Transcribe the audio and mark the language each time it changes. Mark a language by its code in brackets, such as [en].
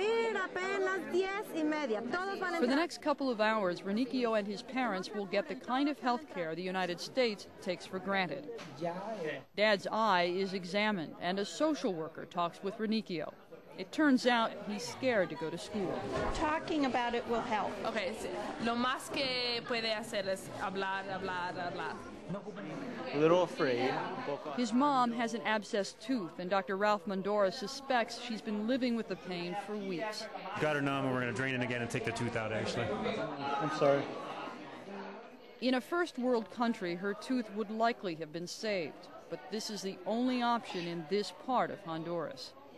[en] For the next couple of hours, Renicio and his parents will get the kind of health care the United States takes for granted. Dad's eye is examined, and a social worker talks with Renicio. It turns out he's scared to go to school. Talking about it will help. [es] Okay, lo más que puede hacer es hablar. [en] A little afraid. His mom has an abscessed tooth, and Dr. Ralph Mondora suspects she's been living with the pain for weeks. Got her numb, and we're going to drain it again and take the tooth out, actually. I'm sorry. In a first world country, her tooth would likely have been saved, but this is the only option in this part of Honduras.